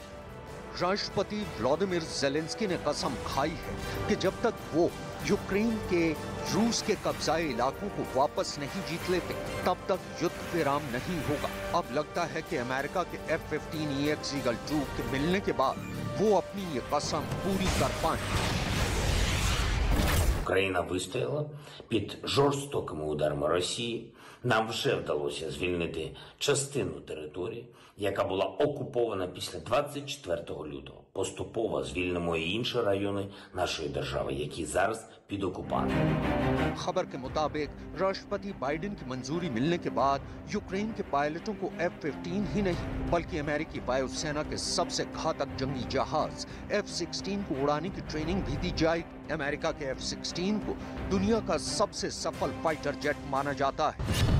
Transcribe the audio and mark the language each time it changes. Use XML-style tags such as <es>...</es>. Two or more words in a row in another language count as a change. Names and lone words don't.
<hi>राष्ट्रपति व्लादिमीर ज़ेलेंस्की ने कसम खाई है कि जब तक वो यूक्रेन के रूस के कब्जाए इलाकों को वापस नहीं जीत लेते, तब तक युद्ध विराम नहीं होगा। अब लगता है कि अमेरिका के F-15EX ईगल 2 के मिलने के बाद वो अपनी ये कसम पूरी कर पाएंगे।</hi> <uk>Україна вистояла під жорстокими ударами Росії. Нам вже вдалося звільнити частину території, яка була окупована після 24 лютого. Поступово звільнимо і інші райони нашої держави, які зараз під окупацією.</uk> <hi>खबर के मुताबिक राष्ट्रपति बाइडेन की मंजूरी मिलने के बाद यूक्रेन के पायलटों को F-15 ही नहीं बल्कि अमेरिकी वायुसेना के सबसे घातक जंगी जहाज F-16 को उड़ाने की ट्रेनिंग भी दी जाएगी। अमेरिका के F-16 को दुनिया का सबसे सफल</hi> <en>fighter jet</en> <hi>माना जाता है।</hi>